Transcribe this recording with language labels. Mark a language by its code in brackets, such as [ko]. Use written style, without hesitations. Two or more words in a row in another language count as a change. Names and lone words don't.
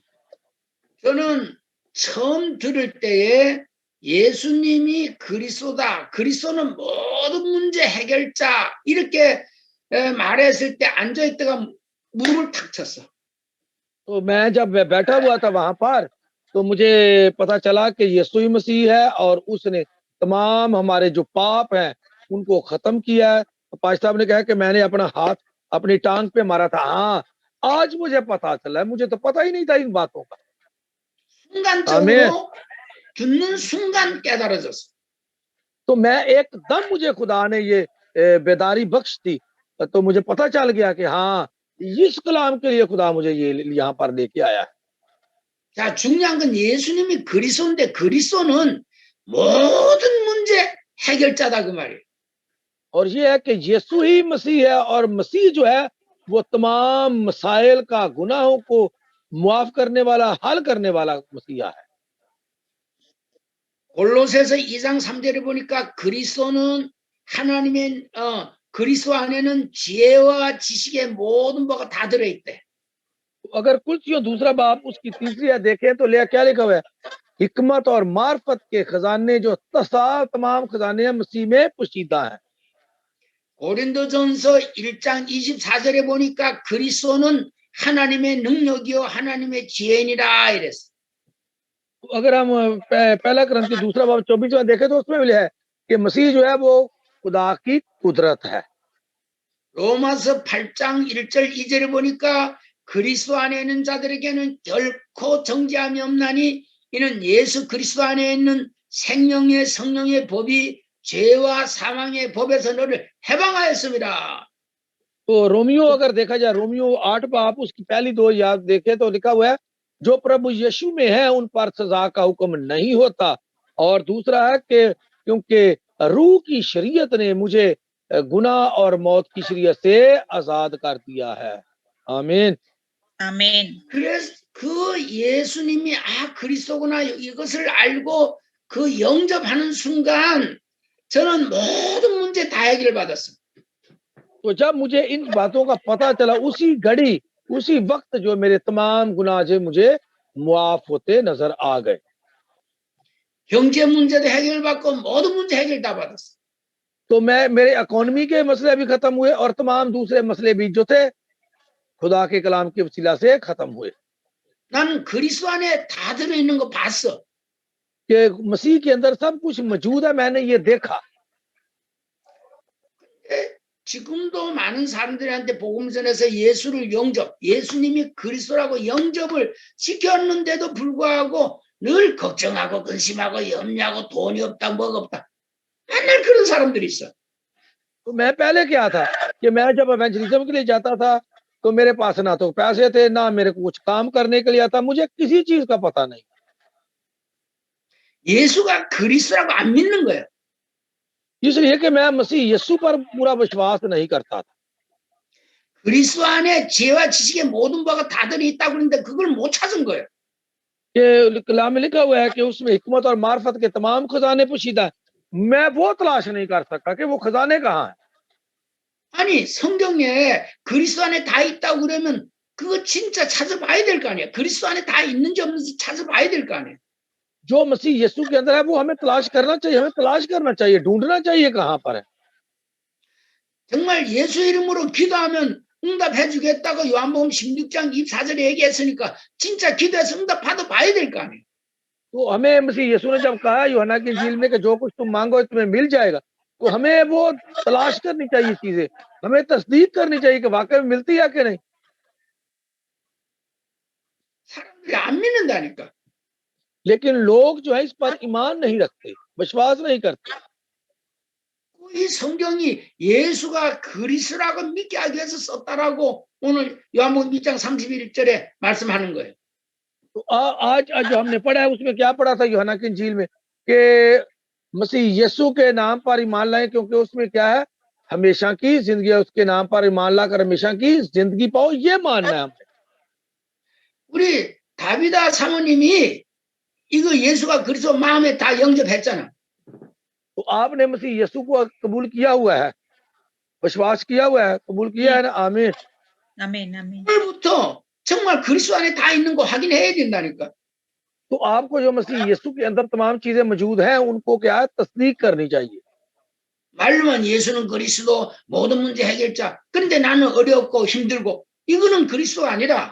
[ko] 저는 처음 들을 때에 예수님이 그리스도다. 그리스도는 모든 문제 해결자. 이렇게 말했을 때 앉아있다가 무릎을 탁 쳤어. [ur] تو میں جب بیٹھا ہوا تھا وہاں پر، تو مجھے پتا چلا کہ یسوع ہی مسیح ہے اور اس نے تمام ہمارے جو پاپ ہیں ان کو ختم کیا ہے. تو پاسٹر صاحب نے کہا کہ میں نے اپنا ہاتھ اپنی ٹانگ پہ مارا تھا. ہاں، آج مجھے پتا چلا، مجھے تو پتا ہی نہیں تھا ان باتوں کا. [ko] 순간적으로 듣는 순간 깨달아졌어. [ur] تو میں ایکدم مجھے خدا نے یہ بیداری بخش دی، تو مجھے پتا چل گیا کہ ہاں، اس کلام کے لیے خدا مجھے یہ یہاں پر لے کے آیا ہے. [ko] 자, 중요한 건 예수님이 그리스도인데 그리스도는 모든 문제 해결자다 그 말이에요. [ur] اور یہ ہے کہ یسوع ہی مسیح ہے اور مسیح جو ہے وہ تمام مسائل کا، گناہوں کو معاف کرنے والا، حل کرنے والا مسیحا ہے. [ko] 골로새서 2장 3절에 보니까 그리스도는 하나님의 그리스도 안에는 지혜와 지식의 모든 바가 다 들어있대. [ur] اگر کلسیوں دوسرا باپ اس کی تیسری آیت دیکھیں تو کیا لکھا ہوا ہے، حکمت اور معرفت کے خزانے جو تمام خزانے مسیح میں پوشیدہ ہیں. [ko] 고린도전서 1장 24절에 보니까 그리스도는 하나님의 능력이요 하나님의 지혜니라 이랬어. [ur] اگر ہم پہلا کرنتھ دوسرا باب 24واں دیکھیں تو اس میں بھی ہے کہ مسیح جو ہے وہ خدا کی قدرت ہے. [ko] 로마서 8장 1절 2절에 보니까 그리스도 안에 있는 자들에게는 결코 정죄함이 없나니 이는 예수 그리스도 안에 있는 생명의 성령의 법이 죄와 사망의 법에서 너를 해방하였습니다. [ur] تو رومیو اگر دیکھا جائے، رومیو 8 باپ اس کی پہلی 2 یاد دیکھے تو لکھا ہوا ہے، جو پربھو یسوع میں ہے ان پر سزا کا حکم نہیں ہوتا. اور دوسرا ہے کہ کیونکہ روح کی شریعت نے مجھے گناہ اور موت کی شریعت سے آزاد کر دیا ہے. आमीन। आमीन। [ko] 그래서 그 예수님이 그리스도구나 이것을 알고 그 영접하는 순간 저는 모든 문제 다 해결받았어. [ur] تو جب مجھے ان باتوں کا پتا چلا، اسی گھڑی اسی وقت جو میرے تمام گناہ جو مجھے معاف ہوتے نظر آ گئے. [ko] 경제 문제도 해결받고 모든 문제 해결 다 받았어. [ur] تو میرے اکانومی کے مسلے بھی ختم ہوئے اور تمام دوسرے مسلے بھی جو تھے خدا کے کلام کے وسیلہ سے ختم ہوئے. [ko] 나는 그리스도 안에 다 들어 있는 거 봤어. [ur] کہ مسیح کے اندر سب کچھ موجود ہے، میں نے یہ دیکھا. [ko] 지금도 많은 사람들한테 복음 전해서 예수를 예수님이 그리스도라고 영접을 시켰는데도 불구하고 늘 걱정하고 근심하고 염려하고 돈이 없다 뭐가 없다 맨날 그런 사람들이 있어. [ur] تو میں پہلے کیا تھا کہ میں جب ایونجلزم کے لیے جاتا تھا تو میرے پاس نہ تو پیسے تھے نہ میرے کو کچھ کام کرنے کے لیے آتا، مجھے کسی چیز کا پتا نہیں. [ko] 예수가 그리스도라고 안 믿는 거예요. [ur] اس لیے کہ میں مسیح یسوع پر پورا وشواس نہیں کرتا تھا. [ko] 그리스도 안에 지혜와 지식의 모든 바가 다 들어있다고 그러는데 그걸 못 찾은 거예요. [ur] کہ کلام میں لکھا ہوا ہے کہ اس میں حکمت اور معرفت کے تمام خزانے پوشیدہ ہے. میں وہ تلاش نہیں کر سکا کہ وہ خزانے کہاں ہیں. [ko] 아니 성경에 그리스도 안에 다 있다고 그러면 그거 진짜 찾아봐야 될 거 아니에요. 그리스도 안에 다 있는지 없는지 찾아봐야 될 거 아니에요. [ur] جو مسیح یسوع کے اندر ہے وہ ہمیں تلاش کرنا چاہیے، ہمیں تلاش کرنا چاہیے، ڈھونڈنا چاہیے کہاں پر ہے. [ko] 정말 예수 이름으로 기도하면 응답해 주겠다고 요한복음 16장 24절에 얘기했으니까 진짜 기도해서 응답 받아봐야 될 거 아니에요. [ur] تو ہمیں مسیح یسوع نے جب کہا یوحنا کی انجیل میں کہ جو کچھ تم مانگو تمہیں مل جائے گا، تو ہمیں وہ تلاش کرنی چاہیے چیزیں، ہمیں تصدیق کرنی چاہیے کہ واقعی میں ملتی ہے کہ نہیں. [ko] 사람들이 안 믿는다니까. [ur] لیکن لوگ جو ہے اس پر ایمان نہیں رکھتے، وشواس نہیں کرتے. [ko] 이 성경이 예수가 그리스도라고 믿게 하기 위해서 썼다라고 오늘 요한복음 2장 31절에 말씀하는 거예요. [ur] تو آج جو ہم نے پڑھا ہے اس میں کیا پڑھا تھا یوحنا کی انجیل میں کہ مسیح یسوع کے نام پر ایمان لائے، کیونکہ اس میں کیا ہے، ہمیشہ کی زندگی ہے، اس کے نام پر ایمان لا کر ہمیشہ کی زندگی پاؤ، یہ ماننا ہے ہمیں. [ko] 우리 다비다 사모님이 이거 예수가 그리스도 마음에 다 영접했잖아. [ur] تو آپ نے مسیح یسوع کو قبول کیا ہوا ہے، وشواس کیا ہوا ہے، قبول کیا ہے نا. आमीन آمین آمین. [ko] 오늘부터 정말 그리스도 안에 다 있는 거 확인해야 된다니까. [ur] تو آپ کو جو مسیح یسوع کے اندر تمام چیزیں موجود ہیں ان کو کیا ہے، تصدیق کرنی چاہیے. [ko] 말로만 예수는 그리스도 모든 문제 해결자. 그런데 나는 어렵고 힘들고 이거는 그리스도가 아니라